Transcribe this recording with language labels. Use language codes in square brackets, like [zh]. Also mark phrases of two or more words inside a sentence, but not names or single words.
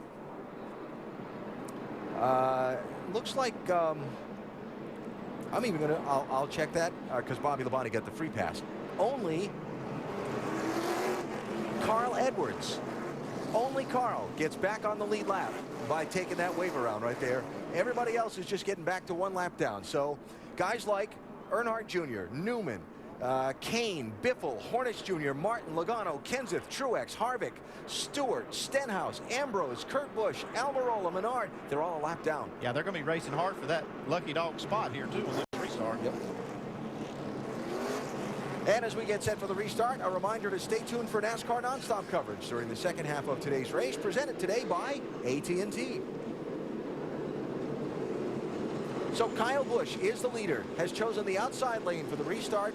[en] Looks like I'm even going to, I'll check that because Bobby Labonte got the free pass. Only Carl Edwards. Only Carl gets back on the lead lap by taking that wave around right there. Everybody else is just getting back to 1 lap down. So guys like Earnhardt Jr., Newman, Kane, Biffle, Hornich Jr., Martin, Logano, Kenseth, Truex, Harvick, Stewart, Stenhouse, Ambrose, Kurt Busch, Almirola, Menard. They're all a lap down. Yeah, they're going to be racing hard for that lucky dog spot here, too, on this restart. Yep. And as we get set for the restart, a reminder to stay tuned for NASCAR nonstop coverage during the second half of today's race, presented today by AT&T. So Kyle Busch is the leader, has chosen the outside lane for the restart.